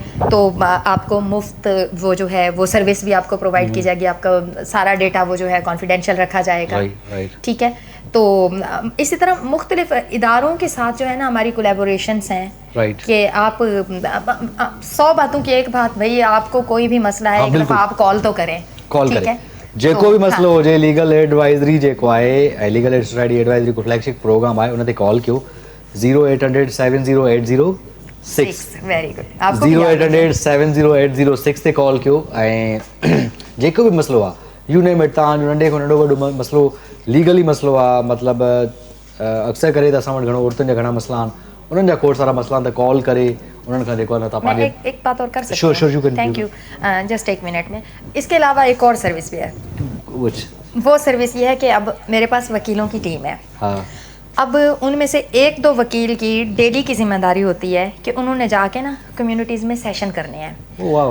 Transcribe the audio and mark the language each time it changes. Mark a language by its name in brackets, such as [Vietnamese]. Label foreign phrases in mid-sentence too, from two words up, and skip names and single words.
[Urdu] تو آپ کو مفت وہ جو ہے وہ سروس بھی آپ کو پرووائیڈ کی جائے گی، آپ کا سارا ڈیٹا وہ جو ہے کانفیڈینشل رکھا جائے گا، ٹھیک ہے. تو اسی طرح مختلف اداروں کے ساتھ جو ہے نا ہماری کولیبوریشنز ہیں کہ آپ 100 باتوں کی ایک بات، بھائی آپ کو کوئی بھی مسئلہ ہے، ایک دفعہ آپ کال تو کریں، ٹھیک ہے. [Sindhi] जेको भी मसलो हो, [English] legal advisory [Sindhi] जेको आहे, [English] legal aid society advisory [Sindhi] को [English] flagship program [Sindhi] आहे, उन ते कॉल कयो 0800 708006, [English] very good, [Sindhi] 0800 708006 ते कॉल कयो ऐं जेको भी मसलो आहे, [English] you name it, [Sindhi] तव्हांजो नंढे खां नंढो वॾो मसलो लीगली मसलो आहे, मतिलबु अक्सर करे त असां वटि घणो औरतुनि जा घणा मसला आहिनि, उन्हनि जा खोड़ सारा मसला आहिनि, त कॉल करे उन्हनि खां जेको आहे तव्हां पंहिंजे। [Urdu] ایک بات اور کر سکتے ہیں? [English] thank you, [Urdu] جسٹ ایک منٹ میں. اس کے علاوہ ایک اور سروس بھی ہے۔ وہ سروس یہ ہے کہ اب میرے پاس وکیلوں کی ٹیم ہے. ہاں. اب ان میں سے ایک دو وکیل کی ڈیلی کی ذمہ داری ہوتی ہے کہ انہوں نے جا کے نا کمیونٹیز میں سیشن کرنے ہیں.